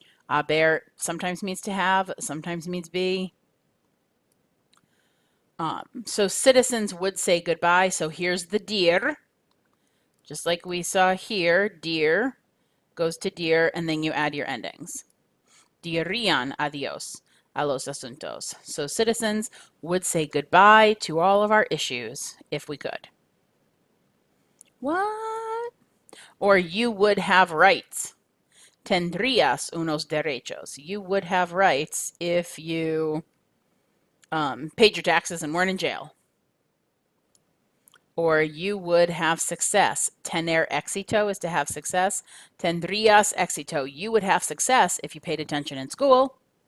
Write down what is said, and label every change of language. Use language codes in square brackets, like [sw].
[en] Haber sometimes means to have, sometimes means be. So citizens would say goodbye. So here's the dir. Just like we saw here, dir goes to dir, and then you add your endings. [es] Dirían adiós a los asuntos. [en] So citizens would say goodbye to all of our issues if we could. What? Or you would have rights. [es] Tendrías unos derechos. [en] You would have rights if you paid your taxes and weren't in jail. Or you would have success. [es] Tener éxito [en] is to have success. [es] Tendrías éxito. [en] You would have success if you paid attention in school.